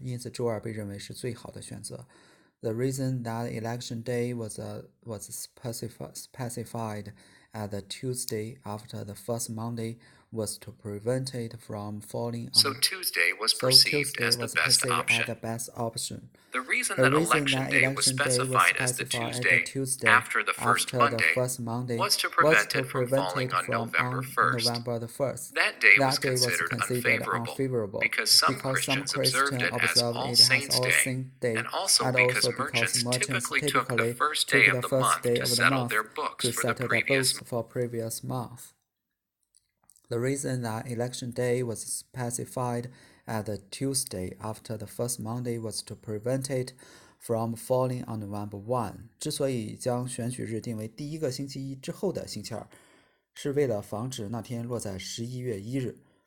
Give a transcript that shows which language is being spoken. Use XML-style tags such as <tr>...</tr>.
<zh>因此周二被认为是最好的选择。</zh> <en>The reason that election day was specified as the Tuesday after the first Monday was to prevent it from falling on. So Tuesday was perceived as the best option. The reason that election day was specified as the Tuesday after the first Monday was to prevent it from falling on November 1st. That day was considered unfavorable because some Christians observed it as All Saints' Day, and also because merchants typically took the first day of the month to settle their books for the previous month. The reason that election day was specified as the Tuesday after the first Monday was to prevent it from falling on November 1.</en> <zh>之所以将选举日定为第一个星期一之后的星期二，是为了防止那天落在11月1日。</zh>